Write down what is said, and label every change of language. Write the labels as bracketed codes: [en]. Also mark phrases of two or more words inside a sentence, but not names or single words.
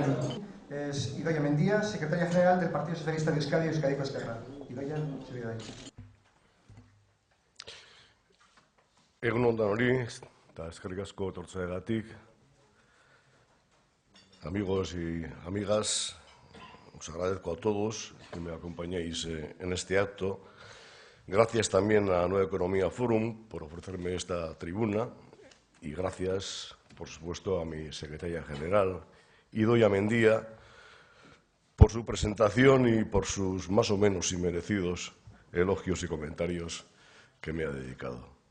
[es] Es Idoia Mendía, secretaria general del Partido Socialista de Euskadi y Euskadiko Ezkerra. Idoia, se ve ahí. [eu] Egun on danori, eta eskerrik asko etortzeagatik. [es] Amigos y amigas, os agradezco a todos que me acompañéis en este acto. Gracias también a Nueva Economía Forum por ofrecerme esta tribuna y gracias, por supuesto, a mi secretaria general, Idoia Mendía, por su presentación y por sus más o menos inmerecidos elogios y comentarios que me ha dedicado.